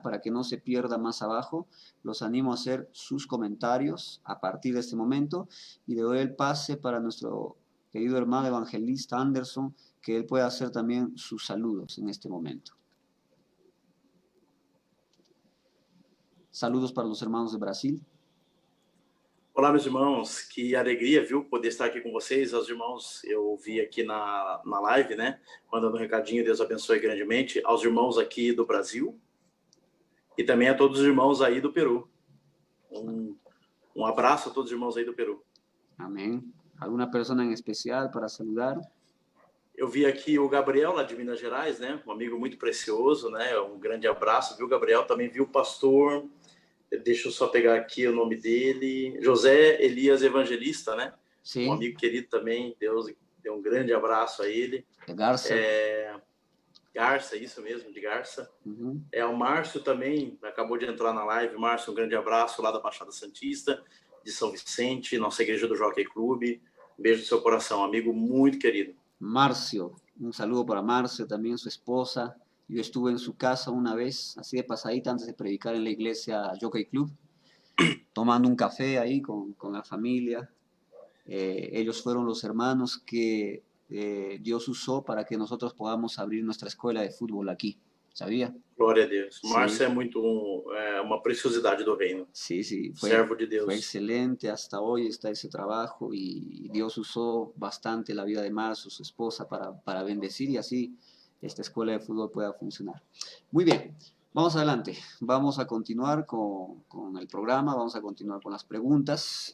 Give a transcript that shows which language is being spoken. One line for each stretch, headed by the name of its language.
Spanish: Para que no se pierda más abajo, los animo a hacer sus comentarios a partir de este momento y le doy el pase para nuestro querido hermano evangelista Anderson, que él pueda hacer también sus saludos en este momento. Saludos para los hermanos de Brasil.
Portuguese: Olá, meus irmãos, que alegria, viu, poder estar aqui com vocês. Aos irmãos, eu vi aqui na live, né, mandando um recadinho, Deus abençoe grandemente, aos irmãos aqui do Brasil e também a todos os irmãos aí do Peru. Um abraço a todos os irmãos aí do Peru. Amém. Alguma pessoa em especial para saludar? Eu vi aqui o Gabriel, lá de Minas Gerais, né, um amigo muito precioso, né, um grande abraço, viu, Gabriel? Também vi o pastor... Deixa eu só pegar aqui o nome dele. José Elias Evangelista, né? Sim. Um amigo querido também. Deus dê um grande abraço a ele. De Garça. Garça, isso mesmo, de Garça. Uhum. O Márcio também acabou de entrar na live. Márcio, um grande abraço lá da Baixada Santista, de São Vicente, nossa igreja do Jockey Club. Um beijo no seu coração, amigo muito querido. Márcio, um saludo para Márcio, também sua esposa.
Spanish: Yo estuve en su casa una vez, así de pasadita, antes de predicar en la iglesia Jockey Club, tomando un café ahí con la familia. Ellos fueron los hermanos que Dios usó para que nosotros podamos abrir nuestra escuela de fútbol aquí. ¿Sabía?
Portuguese: Glória a Deus. Márcio é muito uma preciosidade do reino.
Spanish: Sí, sí.
Portuguese: Servo de Deus.
Spanish: Fue excelente. Hasta hoy está ese trabajo y Dios usó bastante la vida de Márcio, su esposa, para bendecir y así esta escuela de fútbol pueda funcionar. Muy bien, vamos adelante. Vamos a continuar con el programa, vamos a continuar con las preguntas.